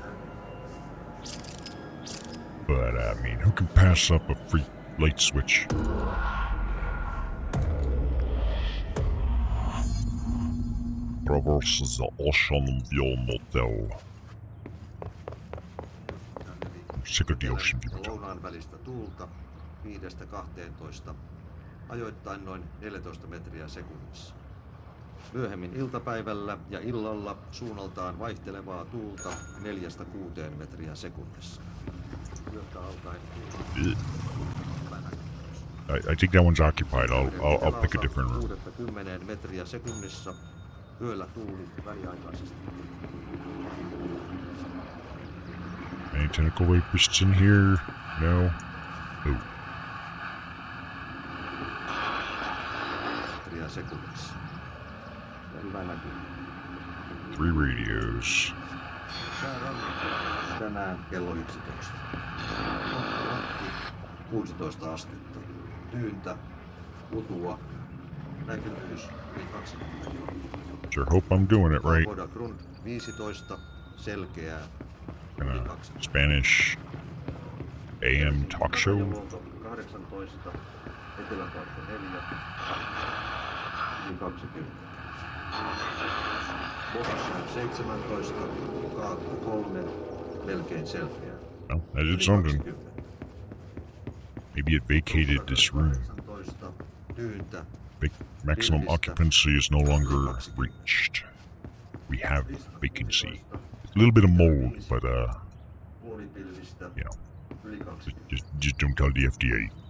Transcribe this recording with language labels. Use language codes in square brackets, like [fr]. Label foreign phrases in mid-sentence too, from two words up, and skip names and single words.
[en] But, I mean, who can pass up a free light switch? Traverse the Ocean View Motel. I'm sick of the Ocean View Motel. [fi] Lounaan välistä tuulta 5-12, ajoittain noin 14 metriä sekunnissa. Myöhemmin iltapäivällä ja illalla suunnaltaan vaihtelevaa tuulta 4-6 metriä sekunnissa. Yötä alkaen [en] I think that one's occupied. I'll pick a different room. [fi] 6-10 metriä sekunnissa. Yöllä tuuli väliaikaisesti. [en] Any tentacle rapists in here? No. Oh. [fi] Metriä sekunnissa. Hyvä näkyy. [en] 3 radios. [fi] Tänään kello 11. 16 astetta. Tyyntä, utua, näkyvyys yli 20. [en] Sure hope I'm doing it right. [fi] Vodafone 15, selkeää, yli 20. [en] Spanish AM talk show. [fi] 18, Eteläkaakko 4, yli 20. Bossan 17, Kaakko 3, melkein selkeää. [en] No, I did something. Maybe it vacated this room. Maximum occupancy is no longer reached. We have vacancy. A little bit of mold, but you know, just don't tell the FDA.